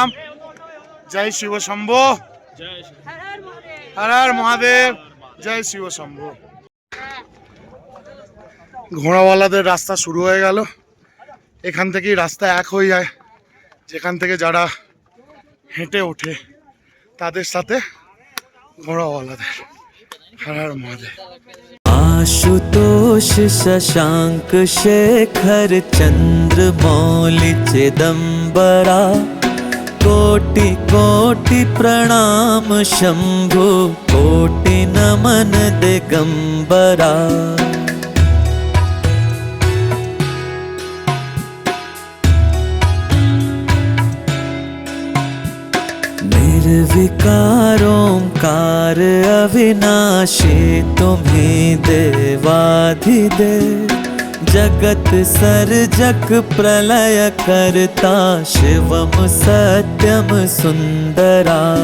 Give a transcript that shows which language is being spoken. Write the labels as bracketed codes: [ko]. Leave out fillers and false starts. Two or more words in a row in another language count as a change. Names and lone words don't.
[bn] জয় শিব শম্ভো, হর হর মহাদেব, জয় শিব শম্ভো। ঘোড়াওয়ালাদের রাস্তা শুরু হয়ে গেল। এখান থেকেই রাস্তা এক হয়ে যায়, যেখান থেকে যারা হেঁটে ওঠে তাদের সাথে ঘোড়াওয়ালাদের। হর হর মহাদেব। [hi] आशुतोष शशांक शेखर चंद्र मौलि चिदंबरा कोटि कोटि प्रणाम शंभु कोटि नमन दिगंबरा। निर्विकार ओंकार अविनाशी तुम्हीं देवाधिदेव जगत सर्जक प्रलय करता शिवम सत्यम सुंदरा।